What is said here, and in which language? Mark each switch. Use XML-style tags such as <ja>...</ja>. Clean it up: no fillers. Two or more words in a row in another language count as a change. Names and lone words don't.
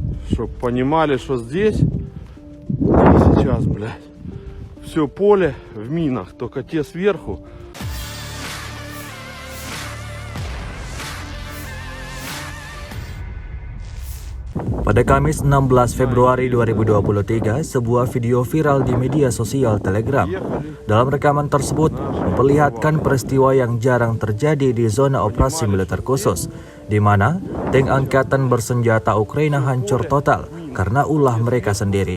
<ru>Чтоб понимали, что здесь сейчас, блядь, все поле в минах, только те сверху.</ru> <id>Pada Kamis 16 Februari 2023, sebuah video viral di media sosial Telegram. Dalam rekaman tersebut, memperlihatkan peristiwa yang jarang terjadi di zona operasi militer khusus, di mana tank angkatan bersenjata Ukraina hancur total karena ulah mereka sendiri.</id>